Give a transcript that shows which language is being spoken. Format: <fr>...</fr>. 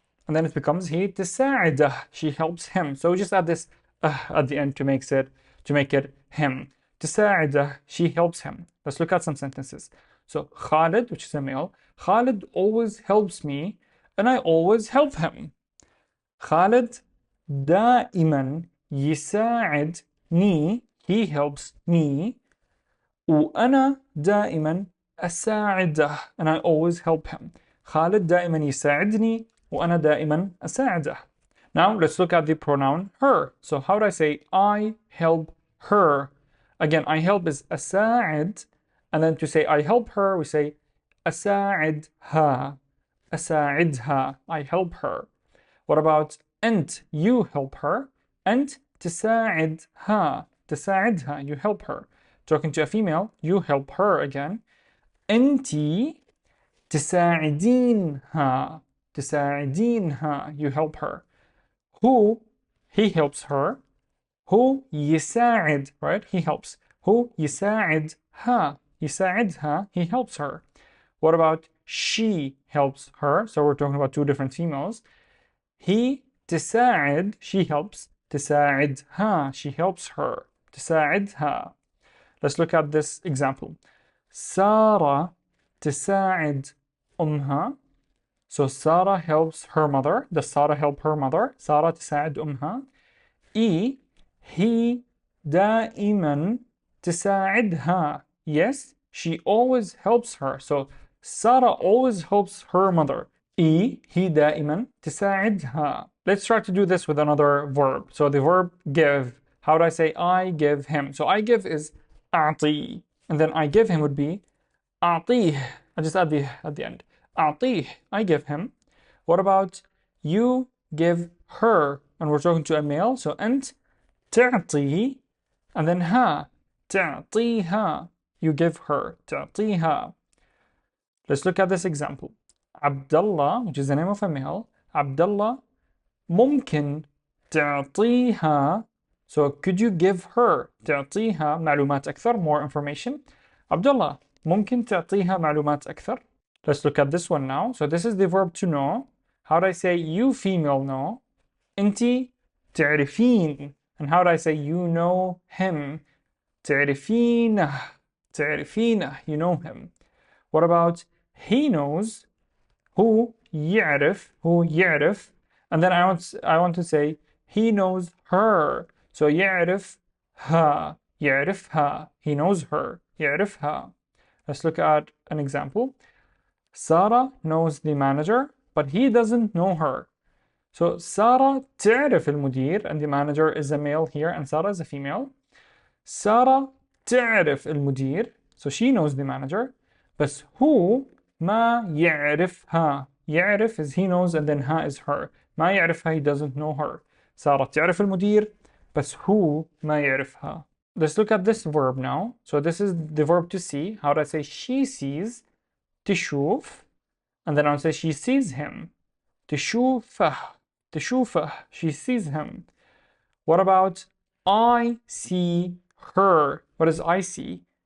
<en>And then it becomes he تساعده. She helps him. So we just add this at the end to make it him. تساعده. She helps him. Let's look at some sentences. So Khalid, which is a male, Khalid always helps me and I always help him.</en> <ar>Khalid دائما يساعدني.</ar> <en>He helps me.</en> <ar>وأنا دائما أساعده.</ar> <en>And I always help him.</en> <ar>خالد دائما يساعدني وأنا دائما أساعده.</ar> <en>Now let's look at the pronoun her. So how do I say I help her? Again, I help is أساعد. And then to say I help her, we say أساعدها. أساعدها. I help her. What about أنت? You help her.</en> <ar>أنت تساعدها.</ar> <en>تساعدها. You help her. Talking to a female, you help her again.</en> <ar>أنتي تساعدينها.</ar> <en>تساعدينها. You help her. Who? He helps her.</en> <ar>هو يساعد, right?</ar> <en>He helps.</en> <ar>هو يساعدها.</ar> <en>يساعدها. He helps her. What about she helps her? So we're talking about two different females. He تساعد. She helps. تساعدها. She helps her.</en> <ar>تساعدها.</ar> <en>Let's look at this example.</en> <ar>سارة تساعد أمها.</ar> <en>So Sarah helps her mother. Does Sarah help her mother?</en> <ar>سارة تساعد أمها. He دائما تساعدها.</ar> <en>Yes, she always helps her. So Sarah always helps her mother.</en> <ar>He دائما تساعدها.</ar> <en>Let's try to do this with another verb. So the verb give. How do I say I give him? So I give is أعطي. And then I give him would be أعطيه. I just add at the end. أعطيه. I give him. What about you give her? And we're talking to a male. So</en> <ar>أنت تعطي.</ar> <en>And then ها. تعطيها. You give her. تعطيها. Let's look at this example. Abdullah, which is the name of a male.</en> <ar>Abdullah ممكن تعطيها.</ar> <en>So could you give her</en> <ar>تعطيها معلومات أكثر,</ar> <en>more information.</en> <ar>Abdullah ممكن تعطيها معلومات أكثر.</ar> <en>Let's look at this one now. So this is the verb to know. How do I say you female know?</en> <ar>أنتِ تعرفين.</ar> <en>And how do I say you know him? تعرفينه. تعرفينه. You know him. What about he knows?</en> <ar>هو يعرف.</ar> <en>هو يعرف. And then I want to say he knows her. So يعرفها. يعرفها. He knows her. يعرفها. Let's look at an example. Sarah knows the manager, but he doesn't know her. So Sarah تعرف المدير, and the manager is a male here, and Sarah is a female.</en> <ar>Sarah تعرف المدير,</ar> <en>so she knows the manager,</en> <ar>بس هو ما يعرفها.</ar> <en>يعرف is he knows, and then ها is her. ما يعرفها, he doesn't know her.</en> <ar>سارة تعرف المدير, بس هو ما يعرفها.</ar> <en>Let's look at this verb now. So this is the verb to see. How do I say she sees? تشوف. And then I'll say she sees him. تشوفه. تشوفه. She sees him. What about I see her? What does I see?</en>